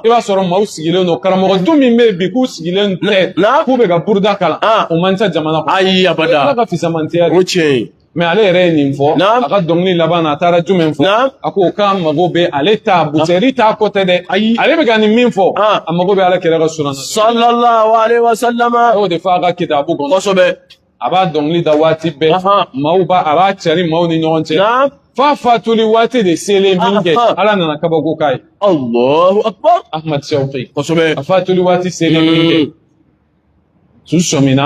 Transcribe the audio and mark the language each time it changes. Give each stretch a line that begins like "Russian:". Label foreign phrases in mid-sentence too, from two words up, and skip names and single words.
Bambara: i b'a sɔrɔ maaw sigilen don karamɔgɔ du min bɛ yen bi k'u sigilen tɛ Naam. k'u bɛ ka buruda kalan Ah. o man ca jamana kɔnɔ Ayi ala abada. ka fisamantiya O de tiɲɛ ye. mais ale yɛrɛ ye nin fɔ Naam. a ka dɔnkili laban na a taara jumɛn fɔ Naam. a ko k'a mago bɛ ale ta Busayiri t'a kɔ tɛ dɛ Ayi. ale bɛ ka nin min fɔ Ah. a mago bɛ ala kɛlɛ ka suranna
Arabic: صلى الله عليه وسلم.
Bambara: a y'o de fɔ a ka kitabu kɔnɔ Kosɛbɛ. a b'a dɔnkili da waati bɛɛ Aha. maaw a b'a cari maaw ni ɲɔgɔn cɛ Naam. f'a fatuli waati de selen min kɛ Aha. ala nana kabako k'a ye
Arabic: الله أكبر.
Bambara: Ahmad Shawqi Kosɛbɛ. a fatuli waati selen min kɛ su sɔmina